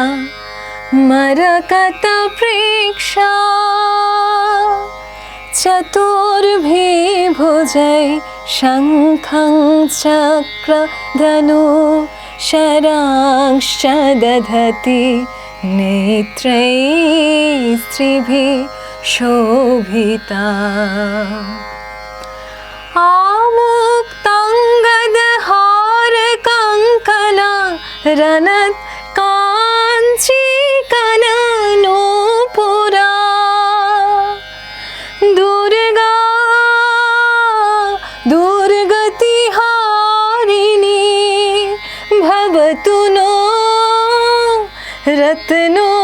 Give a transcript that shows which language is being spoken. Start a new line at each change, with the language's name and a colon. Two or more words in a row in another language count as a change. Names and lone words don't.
Sanskrit: মরকত প্রেক্ষা, চতুর্ভিভুজৈ শঙ্খং চক্র ধনু শরাংশ্চ দধতি, নেত্রৈ স্ত্রীভিঃ শোভিতা। आमुक्ताङ्गदहार कङ्कणा रनत् काञ्ची कननूपुरा, दुर्गा दुर्गतिहारिणी भवतु नो रत्नो